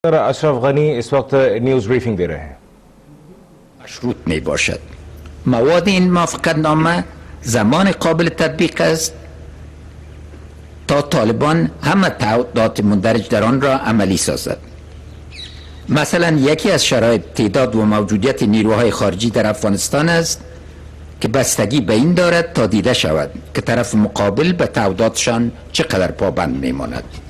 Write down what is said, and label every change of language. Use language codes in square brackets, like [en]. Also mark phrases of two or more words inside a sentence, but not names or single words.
[hi] अशरफ गनी इस वक्त न्यूज ब्रीफिंग दे रहे हैं। [fa] مشروط می باشد. مواد این موافقتنامه زمان قابل تطبیق است تا طالبان همه تعهدات مندرج در آن را عملی سازد. مثلا یکی از شرایط تعداد و موجودیت نیروهای خارجی در افغانستان است که بستگی به این دارد تا دیده شود که طرف مقابل به تعهداتشان چقدر پابند میماند.